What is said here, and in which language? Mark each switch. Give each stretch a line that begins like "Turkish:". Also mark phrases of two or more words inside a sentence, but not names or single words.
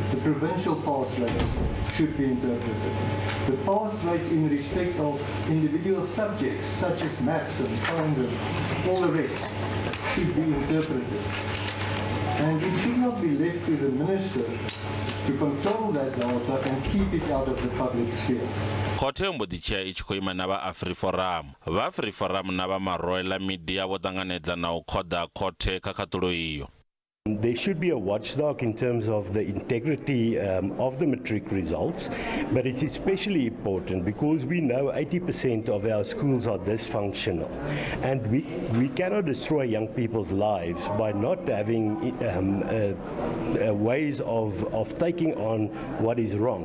English: The provincial pass rates should be interpreted. The pass rates in respect of individual subjects, such as maths and science and all the rest, should be interpreted. And it should not be left to the minister to control that data and keep it out of the public sphere.
Venda: Khothe mbo ḓi tshea I tshi khou ima na vha Afriforum. Vha Afriforum na vha Moroela Media vho ṱanganedza na u khoḓa Khothe kha khaṱulo iyo.
English: There should be a watchdog in terms of the integrity of the matric results, but it's especially important because we know 80% of our schools are dysfunctional, and we cannot destroy young people's lives by not having ways of taking on what is wrong.